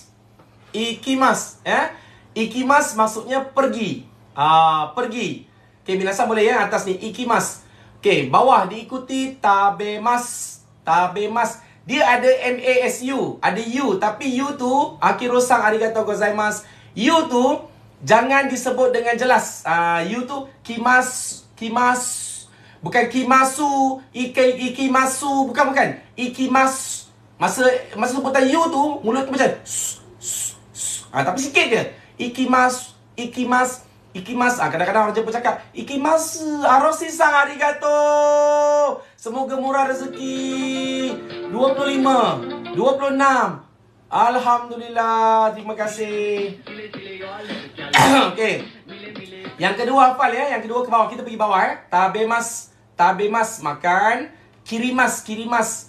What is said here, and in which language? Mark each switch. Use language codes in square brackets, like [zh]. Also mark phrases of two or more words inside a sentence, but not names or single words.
[ms] Ikimas, ya. Ikimas maksudnya pergi. Pergi. Okey, minasan boleh ya atas ni ikimas. Okey, bawah diikuti tabemas. Tabemas. Dia ada MASU, ada U, tapi U tu akirosang [ja] ありがとうございます. [ms] U tu jangan disebut dengan jelas. U tu kimas. Bukan kimasu, ikimasu, bukan. Ikimas. Masa sebutan U tu mulut tu macam tapi sikit je. Ikimas. Kadang-kadang orang Jepun cakap ikimasu, arosisang arigatou. Semoga murah rezeki. 25, 26. Alhamdulillah. Terima kasih. Okey. Yang kedua hafal ya. Yang kedua ke bawah. Kita pergi bawah ya. Tabemas. Tabemas makan. Kirimas. Kirimas.